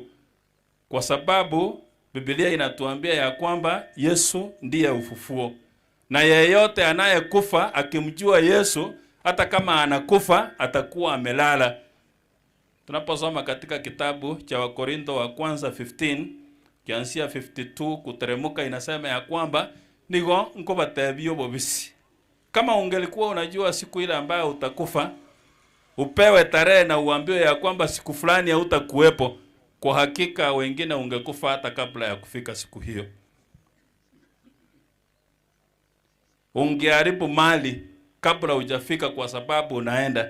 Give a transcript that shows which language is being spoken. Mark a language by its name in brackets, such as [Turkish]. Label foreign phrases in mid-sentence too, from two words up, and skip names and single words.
[Swahili] Kwa sababu Biblia inatuambia ya kwamba Yesu ndiye ufufuo. Na yeyote anayekufa akimjua Yesu, hata kama anakufa atakuwa amelala. Tunaposoma katika kitabu cha Wakorintho wa kwanza 15 kianzia 52 kuteremuka, inasema ya kwamba [Gusii] nigo nkobatebio bobisi. [Swahili] Kama ungelikuwa unajua siku ile ambayo utakufa, upewe tarehe na uambiwe ya kwamba siku fulani hautakuwepo, kwa hakika wengine ungekufa hata kabla ya kufika siku hiyo. Ungeharibu mali kabla hujafika kwa sababu unaenda.